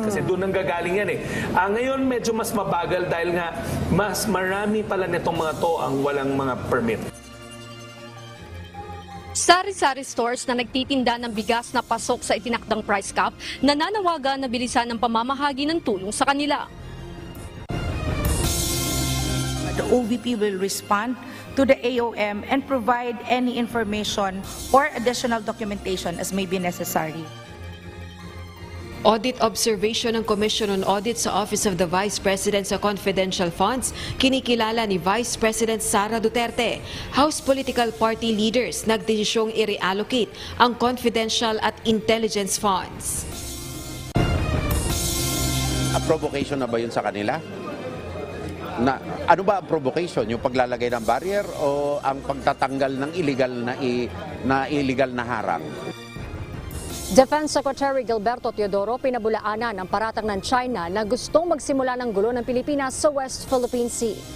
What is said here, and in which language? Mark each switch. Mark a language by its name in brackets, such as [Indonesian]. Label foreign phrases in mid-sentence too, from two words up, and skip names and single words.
[Filipino] Kasi doon ang gagaling yan eh. Ngayon medyo mas mabagal dahil nga mas marami pala nitong mga to ang walang mga permit. Sari-sari stores na nagtitinda ng bigas na pasok sa itinakdang [English] price cap, [Filipino] nananawagan na bilisan ng pamamahagi ng tulong sa kanila. [English] The OVP will respond to the AOM and provide any information or additional documentation as may be necessary. Audit observation [Filipino] ng Commission on Audit sa Office of the Vice President sa Confidential Funds, kinikilala ni Vice President Sara Duterte. [English] House political party leaders [Filipino] nagdesisyong i-reallocate ang confidential at [English] intelligence funds. A provocation [Filipino] na ba yun sa kanila? Ano ba ang provocation? Yung paglalagay ng barrier o ang pagtatanggal ng illegal na harang? Defense Secretary Gilberto Teodoro pinabulaanan ang paratang ng China na gustong magsimula ng gulo ng Pilipinas sa West Philippine Sea.